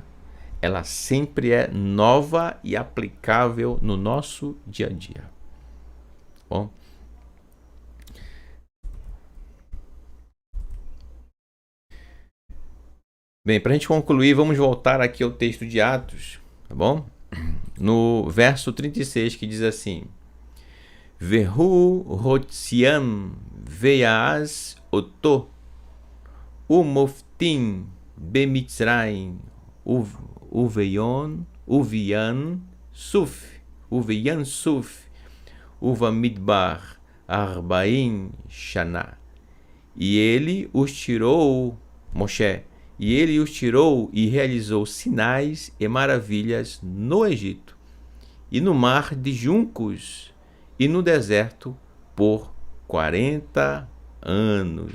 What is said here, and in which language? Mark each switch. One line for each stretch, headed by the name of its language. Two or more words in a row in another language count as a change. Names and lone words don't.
Portuguese: Ela sempre é nova e aplicável no nosso dia a dia. Bom, bem, para a gente concluir, vamos voltar aqui ao texto de Atos, tá bom? No verso 36, que diz assim:
Hebrew: והוא הוציאם ועשה אותות ומופתים במצרים ובים סוף ובמדבר ארבעים שנה.
Portuguese: E ele os tirou, Moshe, e ele os tirou e realizou sinais e maravilhas no Egito, e no mar de juncos, e no deserto por 40 anos.